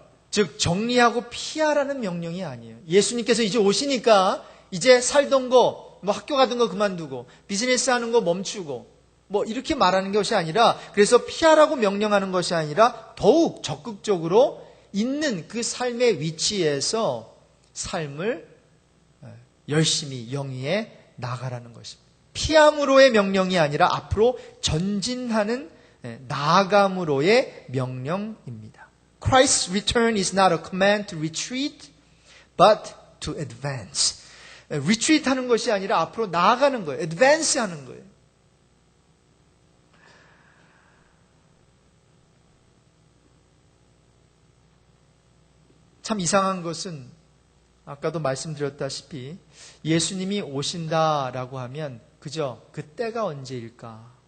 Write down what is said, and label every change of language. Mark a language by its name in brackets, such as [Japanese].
[Korean] 즉 정리하고 피하라는 명령이 아니에요. 예수님께서 이제 오시니까 이제 살던 거, 학교 가던 거 그만두고 비즈니스 하는 거 멈추고 이렇게 말하는 것이 아니라, 그래서 피하라고 명령하는 것이 아니라 더욱 적극적으로 있는 그 삶의 위치에서 삶을 열심히 영위해 나가라는 것입니다. 피함으로의 명령이 아니라 앞으로 전진하는 나아감으로의 명령입니다. [English] Christ's return is not a command to retreat, but to advance. [Korean] retreat 하는 것이 아니라 앞으로 나아가는 거예요. advance 하는 거예요. 참 이상한 것은 아까도 말씀드렸다시피 예수님이 오신다라고 하면 그저 그 때가 언제일까?